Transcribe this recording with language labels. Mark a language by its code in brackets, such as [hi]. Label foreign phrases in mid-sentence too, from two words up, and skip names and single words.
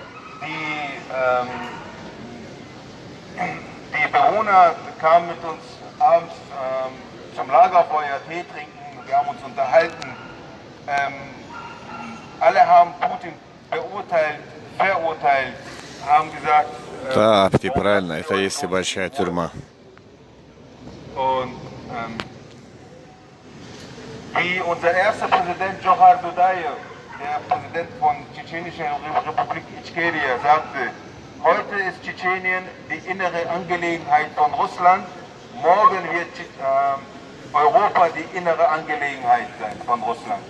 [de] Die Bewohner kamen mit uns abends zum Lagerfeuer Tee trinken, wir haben uns unterhalten. Alle haben Putin verurteilt, haben gesagt... [ru] Да, ты правильно, это есть и большая тюрьма. [de] Und wie unser erster Präsident Johar Dudayev, der Präsident von Tschetschenischer Republik Ichkeria, sagte, heute ist Tschetschenien die innere Angelegenheit von Russland, morgen wird Europa die innere Angelegenheit sein von Russland.